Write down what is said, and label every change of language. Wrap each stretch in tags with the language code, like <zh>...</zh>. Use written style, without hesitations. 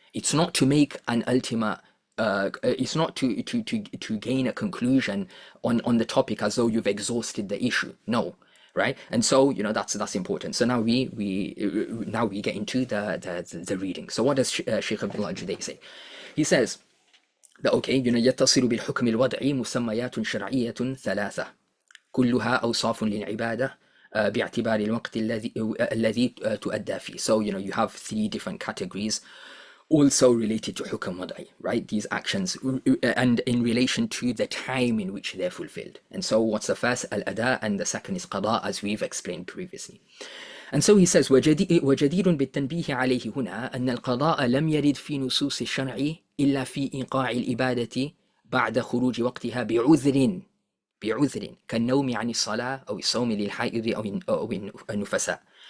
<en>It's not to make an ultimate. It's not to gain a conclusion on the topic as though you've exhausted the issue. No. Right, and so that's important. So now we get into the reading. So what does Sheikh Abdullah al-Judai say? He says that, okay,</en> <ar>يتصل بالحكم الوضعي مسميات شرعية ثلاثة كلها أوصاف للعبادة باعتبار الوقت الذي تؤدى فيه.</ar> <en>So you have 3 different categories also related to Hukm Wad'i, right? These actions, and in relation to the time in which they're fulfilled. And so what's the first? Al-ada, and the second is qada, as we've explained previously. And so he says,</en> <ar>وجدير بالتنبيه عليه هنا أن القضاء لم يرد في نصوص الشرع إلا في إيقاع الإبادة بعد خروج وقتها بعذر كالنوم عن الصلاة أو الصوم للحائض أو النفساء.</ar>